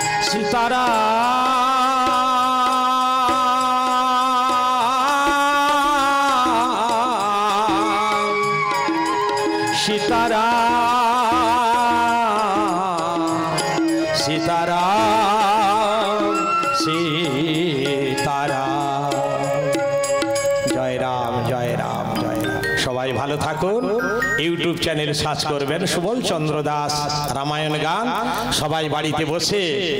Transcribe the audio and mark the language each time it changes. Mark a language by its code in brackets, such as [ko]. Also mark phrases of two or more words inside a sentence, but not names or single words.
[hi] सीताराम सीताराम सीताराम सीताराम जय राम जय राम जय राम। [bn] সবাই ভালো থাকুন। ইউটিউব চ্যানেল সার্চ করবেন সুবল চন্দ্র দাস রামায়ণ গান। সবাই বাড়িতে বসে